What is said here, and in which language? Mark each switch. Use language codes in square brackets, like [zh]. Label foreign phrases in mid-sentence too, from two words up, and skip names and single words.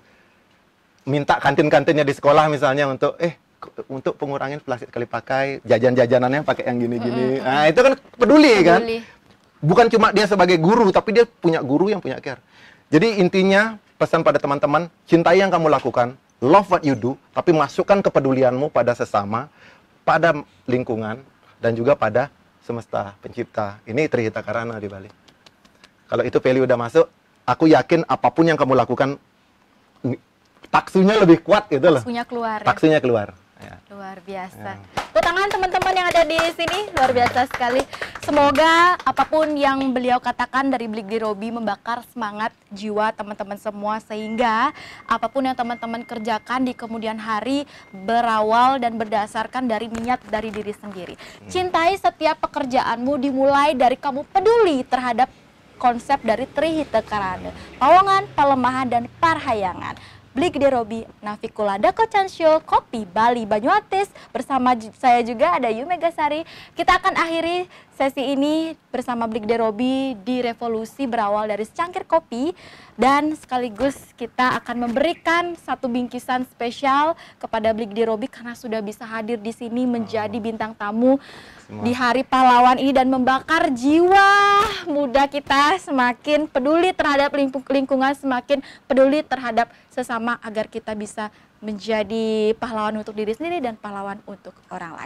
[id] Minta kantin-kantinnya di sekolah misalnya untuk pengurangin plastik sekali pakai, jajan-jajanannya pakai yang gini-gini. Nah, itu kan peduli kan? Bukan cuma dia sebagai guru, tapi dia punya guru yang punya care. Jadi intinya pesan pada teman-teman, cintai yang kamu lakukan, [en] love what you do, [id] tapi masukkan kepedulianmu pada sesama, pada lingkungan, dan juga pada semesta pencipta. Ini Trihita Karana di Bali. Kalau itu value udah masuk, aku yakin apapun yang kamu lakukan taksunya lebih kuat gitu loh. Taksunya keluar. Ya. Luar biasa. Tepuk tangan teman-teman yang ada di sini, luar biasa sekali. Semoga apapun yang beliau katakan dari Blik di Robi membakar semangat jiwa teman-teman semua, sehingga apapun yang teman-teman kerjakan di kemudian hari berawal dan berdasarkan dari niat dari diri sendiri. Cintai setiap pekerjaanmu, dimulai dari kamu peduli terhadap konsep dari Trihita Karana, Pawongan, Palemahan, dan Parhayangan. Blik di Robi, Navikula Dakocan Show, Kopi Bali Banyuatis. Bersama saya juga ada Yu Megasari. Kita akan akhiri sesi ini bersama Blik di Robi di Revolusi berawal dari secangkir kopi. Dan sekaligus kita akan memberikan satu bingkisan spesial kepada Blik di Robi karena sudah bisa hadir di sini menjadi bintang tamu di Hari Pahlawan ini dan membakar jiwa muda kita semakin peduli terhadap lingkungan, semakin peduli terhadap sesama agar kita bisa menjadi pahlawan untuk diri sendiri dan pahlawan untuk orang lain.